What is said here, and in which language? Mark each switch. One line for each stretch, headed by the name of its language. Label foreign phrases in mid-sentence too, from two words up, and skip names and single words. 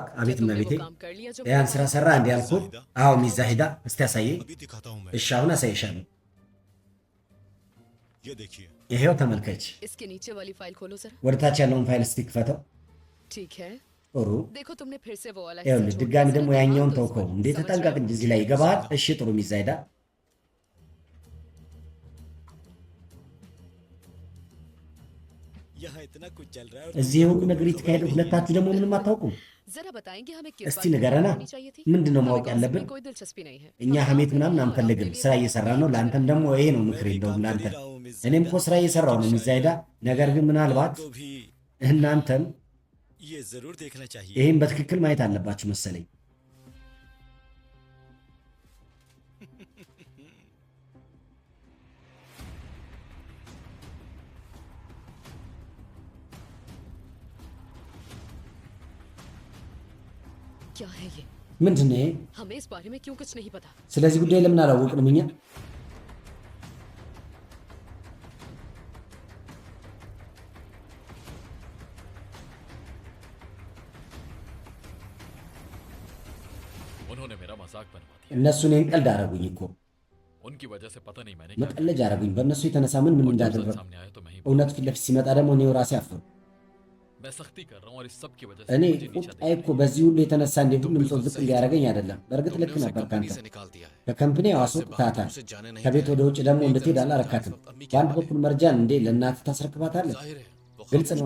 Hindi: क्या
Amharic: አቤት
Hindi: तुमने
Amharic: እመቤቴ።
Hindi: वो काम कर लिया जो
Amharic: ያን ስራ ሰራ እንዲ ያልኩ? አዎ ሚስ ዛሂዳ፣ እስቲ ያሳየኝ።
Hindi: अभी दिखाता हूँ मैं।
Amharic: እሺ አሁን አሳይሻለሁ።
Hindi: ये देखिए।
Amharic: ይሄው ተመልከች።
Hindi: इसके नीचे वाली फाइल खोलो जरा।
Amharic: ወደ ታች ያለውን ፋይል እስቲ ክፈተው።
Hindi: ठीक है
Amharic: ጥሩ።
Hindi: देखो तुमने फिर से वो वाला
Amharic: ይኸውልህ
Hindi: हिस्सा छोड़
Amharic: ድጋሚ
Hindi: दिया,
Amharic: ደግሞ
Hindi: जरा
Amharic: ያኛውን
Hindi: ध्यान दो
Amharic: ተውከው
Hindi: इसको।
Amharic: እንዴ!
Hindi: समझ
Amharic: ተጠንቀቅ
Hindi: रहे हो?
Amharic: እንጂ እዚህ ላይ ይገባሃል። እሺ ጥሩ ሚስ ዛሂዳ።
Hindi: यहाँ इतना कुछ चल रहा है और
Amharic: እዚህ ሁሉ ነገር የተካሄደው ሁለታችሁ ደግሞ ምንም አታውቁም።
Hindi: जरा बताएंगे हमें किस
Amharic: እስቲ
Hindi: बात की
Amharic: ንገረና፣
Hindi: खबर होनी चाहिए थी?
Amharic: ምንድን ነው
Hindi: हमें
Amharic: ማወቅ
Hindi: गॉसिप
Amharic: ያለብን?
Hindi: में कोई दिलचस्पी नहीं है।
Amharic: እኛ
Hindi: हम
Amharic: ሀሜት
Hindi: काम
Amharic: ምናምን
Hindi: कर रहे हैं और
Amharic: አንፈልግም።
Hindi: आपके लिए
Amharic: ስራ
Hindi: बात
Amharic: እየሰራ
Hindi: कर
Amharic: ነው።
Hindi: रहे हैं।
Amharic: ለአንተም ደግሞ ይሄ ነው ምክሬ
Hindi: मैं भी
Amharic: እንደውም
Hindi: काम कर
Amharic: ለአንተ።
Hindi: ही रहा हूँ, मिस
Amharic: እኔም እኮ
Hindi: ज़ाहिदा।
Amharic: ስራ እየሰራው ነው ሚስ ዛሂዳ። ነገር ግን ምናልባት
Hindi: आपको भी
Amharic: እናንተም
Hindi: ये जरूर देखना चाहिए।
Amharic: ይህን በትክክል ማየት አለባችሁ መሰለኝ።
Hindi: क्या है ये?
Amharic: ምንድን ነው ይሄ?
Hindi: हमें इस बारे में क्यों कुछ नहीं पता?
Amharic: ስለዚህ ጉዳይ ለምን አላወቅንም እኛ?
Hindi: उन्होंने मेरा मजाक बनवा दिया।
Amharic: እነሱ እኔን ቀልድ አረጉኝ እኮ
Hindi: उनकी वजह से पता नहीं मैंने क्या
Amharic: መቀለጃ አረጉኝ። በእነሱ የተነሳ ምን ምን
Hindi: और जब सच
Amharic: እንዳደረግ
Hindi: सामने आया तो मैं ही
Amharic: እውነት ፊት ለፊት ሲመጣ ደግሞ እኔው ራሴ አፈሩ።
Hindi: मैं सख्ती कर रहा हूँ और इस सब की वजह से
Amharic: እኔ
Hindi: मुझे नीचा
Amharic: ቁጣዬ እኮ በዚህ ሁሉ የተነሳ እንዴ ሁሉም ሰው ዝቅ እንዲያደርገኝ አይደለም። በእርግጥ ልክ
Hindi: तुमने उसे
Amharic: ነበር
Hindi: कंपनी
Amharic: ካንተ
Hindi: से निकाल दिया है।
Amharic: ከከምፕኒ
Hindi: उससे
Amharic: አስወጥታታል።
Hindi: बाहर उसे जाने नहीं
Amharic: ከቤት
Hindi: दिया
Amharic: ወደ
Hindi: है।
Amharic: ውጭ ደግሞ
Hindi: एक
Amharic: እንድትሄድ
Hindi: तरफ से
Amharic: አላረካትም።
Hindi: इस वक्त अम्मी की
Amharic: በአንድ
Hindi: हवाले
Amharic: በኩል መርጃን እንዴ ለእናትህ ታስረክባታለህ?
Hindi: जाहिर है वो
Amharic: ግልጽ
Hindi: खामोश